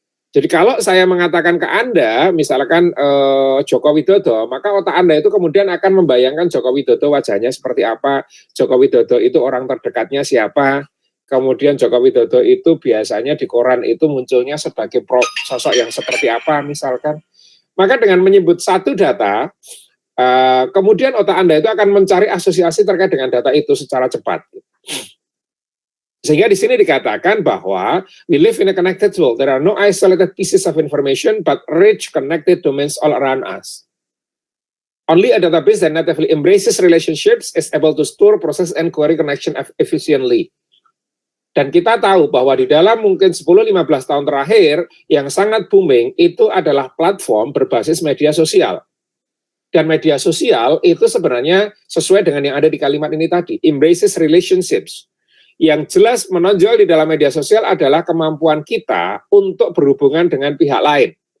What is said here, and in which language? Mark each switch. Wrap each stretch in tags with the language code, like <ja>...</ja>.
<id>Jadi kalau saya mengatakan ke Anda, misalkan Joko Widodo, maka otak Anda itu kemudian akan membayangkan Joko Widodo wajahnya seperti apa, Joko Widodo itu orang terdekatnya siapa, kemudian Joko Widodo itu biasanya di koran itu munculnya sebagai sosok yang seperti apa misalkan. Maka dengan menyebut satu data, kemudian otak Anda itu akan mencari asosiasi terkait dengan data itu secara cepat. Sehingga di sini dikatakan bahwa</id> <en>we live in a connected world. There are no isolated pieces of information, but rich connected domains all around us. Only a database that natively embraces relationships is able to store, process, and query connection efficiently.</en> <id>Dan kita tahu bahwa di dalam mungkin 10-15 tahun terakhir, yang sangat booming itu adalah platform berbasis media sosial. Dan media sosial itu sebenarnya sesuai dengan yang ada di kalimat ini tadi,</id> <en>embraces relationships.</en> <id>Yang jelas menonjol di dalam media sosial adalah kemampuan kita untuk berhubungan dengan pihak lain.</id>